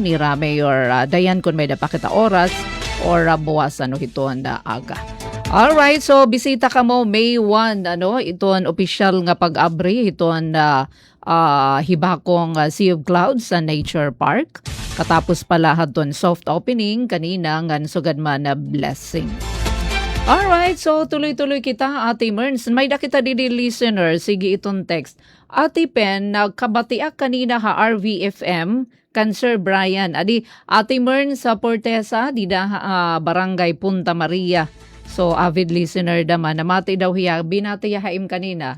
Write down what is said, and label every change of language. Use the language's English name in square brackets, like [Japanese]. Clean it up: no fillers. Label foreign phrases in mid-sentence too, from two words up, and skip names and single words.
[Waray] Ni Mayor Dayan, kung may napakita oras, or buwasan, no, hiton na aga. Alright, so bisita ka mo May 1, ano, iton official nga pag-abri, iton hibakong Sea of Clouds sa Nature Park. Katapos pala haton [English] soft opening [Waray] kanina ngan sugad man na blessing. Alright, so tuloy-tuloy kita, Ate Merns. May dakita didi listener, sige itong text. Ate Pen, nagkabatiak kanina ha RVFM kan Sir Brian. Adi, Ate Merns sa Portesa, dida Barangay Punta Maria. So, [English] avid listener [Waray] naman, namati daw hiya, binati haim kanina.